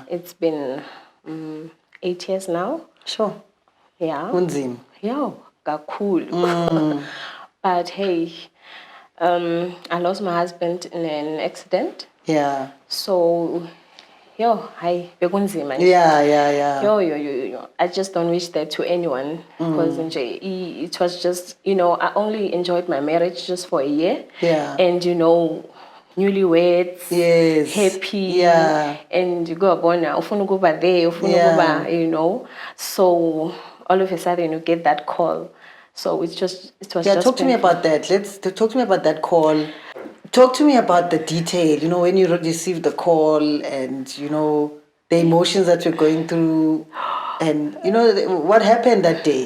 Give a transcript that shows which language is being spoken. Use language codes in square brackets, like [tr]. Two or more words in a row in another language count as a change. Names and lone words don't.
[en] It's been 8 years now. Sure. Yeah. [zu] Unzim. [en] Yeah, kakhulu. But hey, I lost my husband in an accident. Yeah. So, hi, [zu] bekunzima nje. [en] Yeah. Yo. I just don't wish that to anyone, because it was just, I only enjoyed my marriage just for a year. Yeah. And, newlyweds, Yes. happy. Yeah. And you go born, [zu] ufuna ukuba there, ufuna ukuba, [en] So all of a sudden you get that call. So it was just Talk to me about that. Talk to me about that call. Talk to me about the detail, when you received the call and, the emotions that you're going through and, what happened that day?